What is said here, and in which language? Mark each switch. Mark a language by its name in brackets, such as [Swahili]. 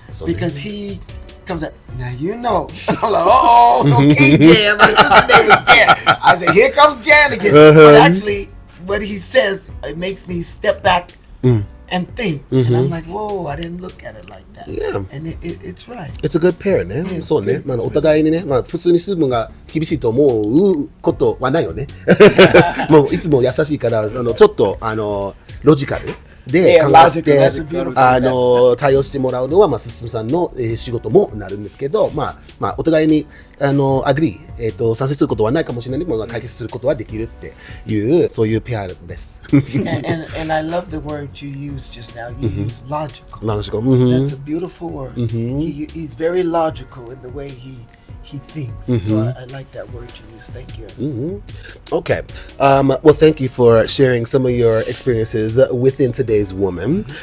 [English] Because he comes up, now you know. I'm like, okay, Jan. My sister's name is Jan. I said, here comes Jan again. But actually, what he says, it makes me step back and think. And I'm like, whoa, I didn't look at it like that. Yeah. And it's right. It's a good pair [Japanese] ね。そうね。お互いにね、普通にスームが厳しいと思うことはないよね。もういつも優しいから、ちょっとロジカル。で考えて対応してもらうのは進さんの仕事もなるんですけど、お互いにアグリー賛成することはないかもしれないけど解決することはできるっていうそういうペアです。 [English] And I love the word you used just now. You used logical. Logical. That's a beautiful word. He's very logical in the way he thinks. So I like that word you use. Thank you. Okay. Well, thank you for sharing some of your experiences within today's woman.